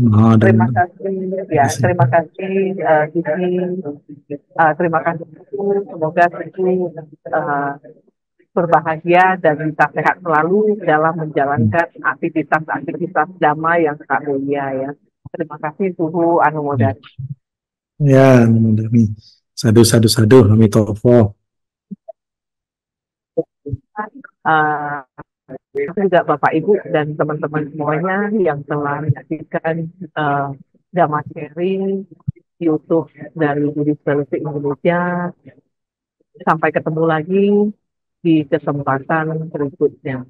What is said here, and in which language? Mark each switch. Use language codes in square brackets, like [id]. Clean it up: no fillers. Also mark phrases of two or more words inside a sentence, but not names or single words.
[id] Terima kasih, ya, terima kasih Sisi. Terima kasih Suhu. Semoga Suhu berbahagia dan bisa sehat selalu dalam menjalankan aktivitas-aktivitas Dhamma yang sangat mulia ya. Terima kasih Suhu Anumodana. Ya, [pi] Anumodana. Sadu, sadu, sadu. Amitofo. [id] Juga Bapak Ibu dan teman-teman semuanya yang telah menyaksikan Dhamma sharing YouTube dari Buddhist Fellowship Indonesia. Sampai ketemu lagi di kesempatan berikutnya.